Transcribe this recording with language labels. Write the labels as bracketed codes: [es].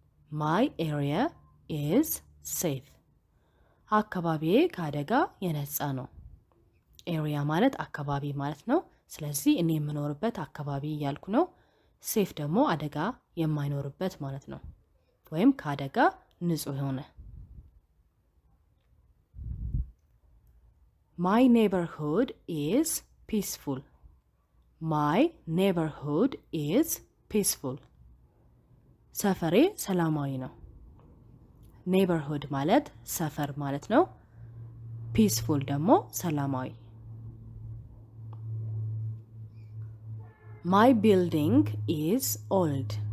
[en] My area is safe. [am] አካባቢዬ ከአደጋ የነጻ ነው። ኤሪያ ማለት አካባቢ ማለት ነው። ስለዚህ እኔ የምኖርበት አካባቢ እያልኩ ነው። ሴፍ ደግሞ አደጋ የማይኖርበት ማለት ነው። ወይም ከአደጋ ንጹህ የሆነ። [en] My neighborhood is peaceful. My neighborhood is peaceful. [am] ሰፈሬ ሰላማዊ ነው። ኔይበርሁድ ማለት ሰፈር ማለት ነው። ፒስፉል ደግሞ ሰላማዊ። [en] My building is old.